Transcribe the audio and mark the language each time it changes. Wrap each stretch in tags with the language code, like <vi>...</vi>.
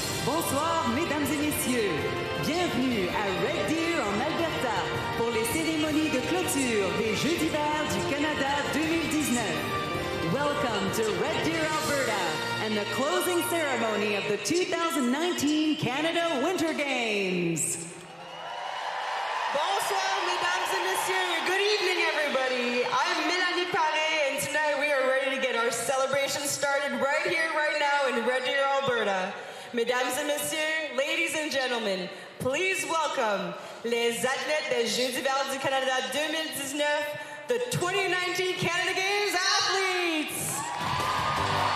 <fr>Bonsoir, mesdames et messieurs. Bienvenue à Red Deer en Alberta pour les cérémonies de clôture des Jeux d'hiver du Canada 2019.</fr> <en>Welcome to Red Deer, Alberta, and the closing ceremony of the 2019 Canada Winter Games.</en> <fr>Bonsoir, mesdames et messieurs.</fr> <en>Good evening, everybody. I'm Mélanie Paré, and tonight we are ready to get our celebration started right here, right now in Red Deer, Alberta.</en> <fr>Mesdames et messieurs,</fr> <en>ladies and gentlemen, please welcome</en> <fr>les athlètes des Jeux d'hiver du Canada 2019,</fr> <en>the 2019 Canada Games athletes.</en>